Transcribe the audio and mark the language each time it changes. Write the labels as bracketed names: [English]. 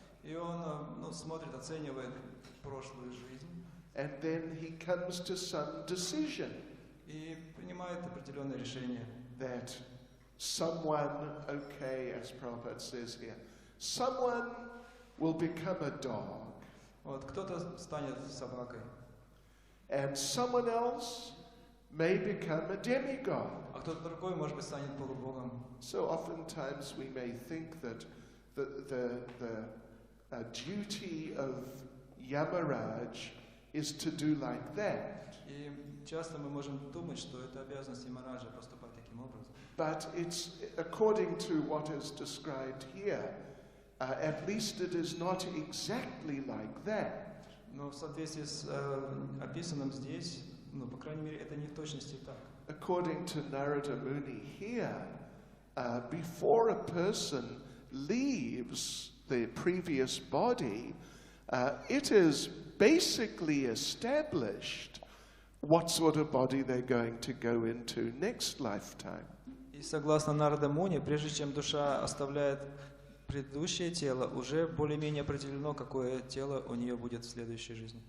[Russian] И он смотрит, оценивает прошлую жизнь. [English] And then he comes to some decision. [Russian] И принимает определенное решение. [English] That someone, okay, as Prabhupada says here, someone will become a dog. [Russian] Вот, кто-то станет собакой. [English] And someone else may become a demigod. [Russian] А кто-то другой, может быть, станет полубогом. [English] So oftentimes we may think that the duty of Yamaraj is to do like that. [Russian] И часто мы можем думать, что это обязанность Ямараджа поступать таким образом. [English] But it's according to what is described here. At least it is not exactly like that. [Russian] Но в соответствии с описанным здесь, по крайней мере, это не в точности так. [English] According to Narada Muni here, before a person leaves the previous body, it is basically established what sort of body they're going to go into next lifetime. [Russian] И согласно Нарада Муни, прежде чем душа оставляет предыдущее тело, уже более-менее определено, какое тело у нее будет в следующей жизни.